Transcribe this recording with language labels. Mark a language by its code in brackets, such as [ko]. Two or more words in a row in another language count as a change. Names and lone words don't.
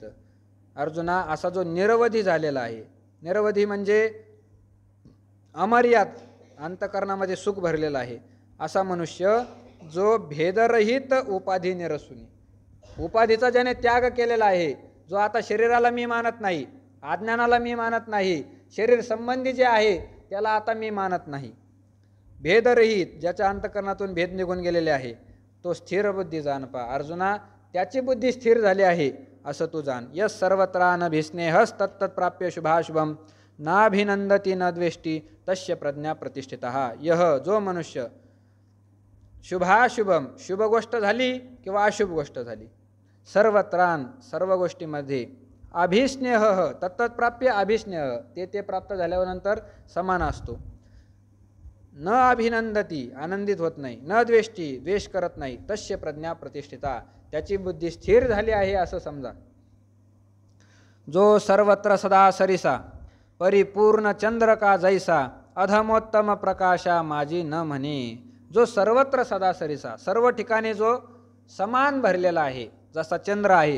[mr] अर्जुना, असा जो निरवधी झालेला आहे, निरवधी म्हणजे अमर्याद अंतकरणामध्ये सुख भरलेला आहे, असा मनुष्य जो भेदरहित उपाधी निरसूनी, उपाधीचा ज्याने त्याग केलेला आहे, जो आता शरीराला मी मानत नाही, अज्ञानाला मी मानत नाही, शरीर संबंधी जे आहे त्याला आता मी मानत नाही, भेदरहित, ज्याच्या अंतकरणातून भेद निघून गेलेले आहे, तो स्थिर बुद्धी जाण पा. अर्जुना, त्याची बुद्धी स्थिर झाली आहे असं तू जाण. [sa] यस सर्वत्र न भिस्नेहस तत्तत् प्राप्य शुभाशुभम नाभिनंदती न द्वेष्टी तस्य प्रज्ञा प्रतिष्ठितः. यह, [mr] जो मनुष्य, शुभाशुभम, शुभ गोष्ट झाली किंवा अशुभ गोष्ट झाली, सर्वत्रान, सर्व गोष्टीमध्ये, [sa] अभिस्नेह तत्तत् प्राप्य अभिस्नेह, [mr] ते प्राप्त झाल्यानंतर समान असतो, [sa] न अभिनंदती, [mr] आनंदित होत नाही, [sa] न द्वेष्टी, [mr] द्वेष करत नाही, [sa] तस्य प्रज्ञा प्रतिष्ठिता, [mr] त्याची बुद्धी स्थिर झाली आहे असं समजा. जो सर्वत्र सदा सरिसा परिपूर्ण चंद्र का जैसा अधमोत्तम प्रकाशा माझी न म्हणे. जो सर्वत्र सदा सरिसा, सर्व ठिकाणी जो समान भरलेला आहे, जसा चंद्र आहे.